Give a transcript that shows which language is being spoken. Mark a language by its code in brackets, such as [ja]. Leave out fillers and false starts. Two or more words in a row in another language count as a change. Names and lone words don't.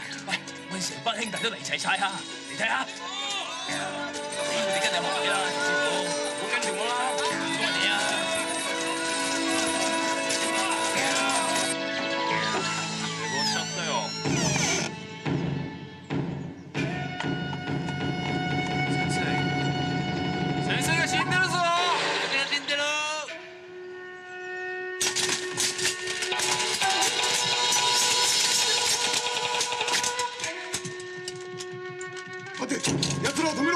[yue] 喂，我哋成班兄弟都嚟齊晒啊！你睇下，你跟你學嘢啦，陳師傅，唔好跟住我啦，唔該你啊。我上隊哦。 [ja] 先生が死んでるぞ！死んでる！待て、奴らを止めろ。